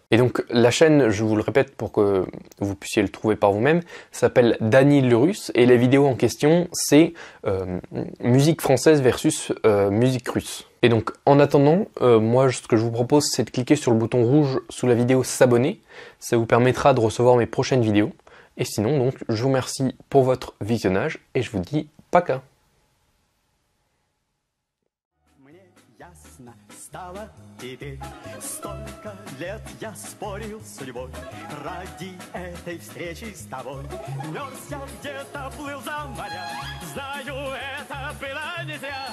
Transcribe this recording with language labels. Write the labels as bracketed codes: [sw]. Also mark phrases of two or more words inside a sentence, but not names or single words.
[fr] Et donc la chaîne, je vous le répète pour que vous puissiez le trouver par vous-même, s'appelle Danil le Russe, et la vidéo en question c'est musique française versus musique russe. Et donc en attendant, moi ce que je vous propose c'est de cliquer sur le bouton rouge sous la vidéo s'abonner, ça vous permettra de recevoir mes prochaines vidéos. Et sinon donc je vous remercie pour votre visionnage et je vous dis пока. [ru] Теперь столько лет я спорил с судьбой ради этой встречи с тобой. Мерз я где-то, плыл за моря, знаю, это было не зря.